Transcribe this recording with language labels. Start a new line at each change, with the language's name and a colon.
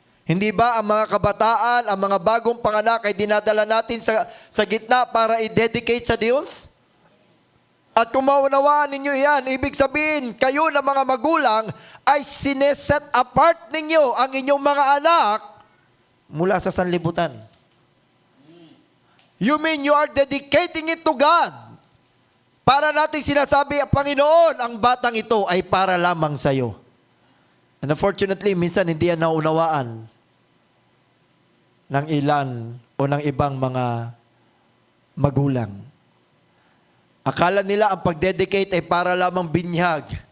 Filipino: Hindi ba ang mga kabataan, ang mga bagong panganak ay dinadala natin sa gitna para i-dedicate sa Diyos? At kung maunawaan ninyo yan, ibig sabihin, kayo na mga magulang ay sineset apart ninyo ang inyong mga anak mula sa sanlibutan.
English: You mean you are dedicating it to God?
Filipino: Para natin sinasabi, Panginoon, ang batang ito ay para lamang sa iyo.
English: And unfortunately,
Filipino: minsan hindi yan naunawaan ng ilan o ng ibang mga magulang. Akala nila ang pag-dedicate ay para lamang binyag.